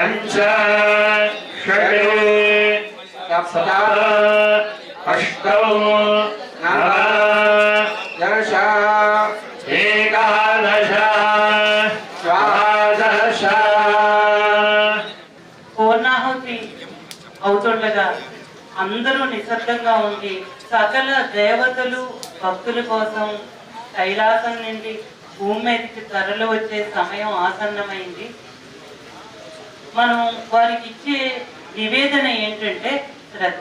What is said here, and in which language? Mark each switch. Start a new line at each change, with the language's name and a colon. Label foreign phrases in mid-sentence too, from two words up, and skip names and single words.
Sanskrit: पञ्च षट् सप्त अष्टौ नव दश एकादश द्वादश
Telugu: పూర్ణాహుతి అవుతుండగా అందరూ నిశ్శబ్దంగా ఉండి సకల దేవతలు భక్తుల కోసం కైలాసం నుండి భూమి మీదకి తరలి వచ్చే సమయం ఆసన్నమైంది. మనం వారికి ఇచ్చే నివేదన ఏంటంటే శ్రద్ధ.